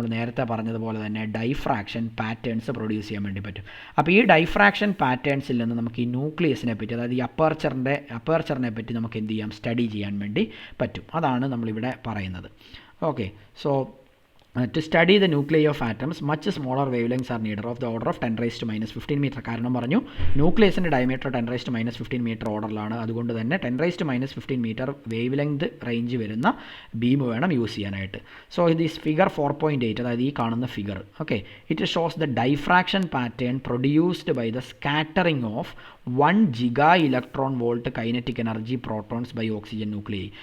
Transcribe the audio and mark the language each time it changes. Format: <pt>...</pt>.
<ml>നമ്മൾ നേരത്തെ പറഞ്ഞതുപോലെ തന്നെ ഡൈഫ്രാക്ഷൻ പാറ്റേൺസ് പ്രൊഡ്യൂസ് ചെയ്യാൻ വേണ്ടി പറ്റും. അപ്പോൾ ഈ ഡൈഫ്രാക്ഷൻ പാറ്റേൺസിൽ നിന്ന് നമുക്ക് ഈ ന്യൂക്ലിയസിനെ പറ്റി, അതായത് ഈ അപ്പർച്ചറിനെ പറ്റി നമുക്ക് എന്ത് ചെയ്യാം? സ്റ്റഡി ചെയ്യാൻ വേണ്ടി പറ്റും. അതാണ് നമ്മളിവിടെ പറയുന്നത്.</ml> <en>Okay, so to study the nuclei of atoms much smaller wavelengths are needed of the order of 10⁻⁻15 metre.</en> <ml>കാരണം പറഞ്ഞു ന്യൂക്ലിയസിൻ്റെ ഡയമീറ്റർ 10⁻⁻15 മീറ്റർ ഓർഡറിലാണ്. അതുകൊണ്ട് തന്നെ 10⁻⁻15 മീറ്റർ വേവ് ലെങ്ത് റേഞ്ച് വരുന്ന ബീം വേണം യൂസ് ചെയ്യാനായിട്ട്.</ml> <en>so this figure 4.8,</en> <ml>അതായത് ഈ കാണുന്ന figure,</ml> <en>Okay, it shows the diffraction pattern produced by the scattering of 1 giga electron volt kinetic energy protons by oxygen nuclei.</en>